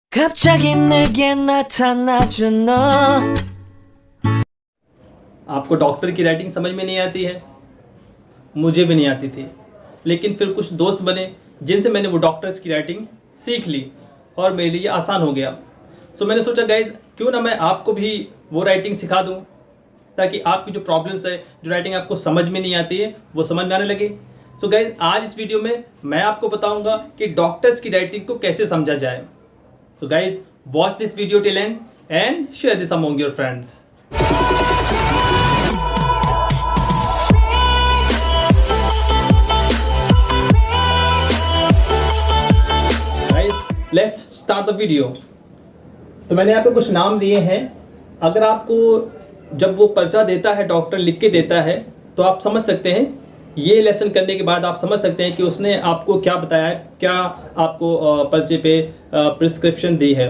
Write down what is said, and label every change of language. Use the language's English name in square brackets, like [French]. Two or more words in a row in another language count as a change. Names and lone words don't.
[Korean] 갑자기 내게 나타나준 너। [Hindi] आपको डॉक्टर की राइटिंग समझ में नहीं आती है, मुझे भी नहीं आती थी, लेकिन फिर कुछ दोस्त बने जिनसे मैंने वो डॉक्टर्स की राइटिंग सीख ली और मेरे लिए आसान हो गया। सो मैंने सोचा गाइज क्यों ना मैं आपको भी वो राइटिंग सिखा दूँ ताकि आपकी जो प्रॉब्लम्स है, जो राइटिंग आपको समझ में नहीं आती है, वो समझ में आने लगे। सो गाइज आज इस वीडियो में मैं आपको बताऊंगा कि डॉक्टर्स की राइटिंग को कैसे समझा जाए। [English] So guys watch this video till end and share this among your friends. Let's start the video. [Hindi] तो मैंने यहाँ पे कुछ नाम दिए हैं। अगर आपको जब वो पर्चा देता है, डॉक्टर लिख के देता है, तो आप समझ सकते हैं, ये लेसन करने के बाद आप समझ सकते हैं कि उसने आपको क्या बताया है, क्या आपको पर्चे पे प्रिस्क्रिप्शन दी है।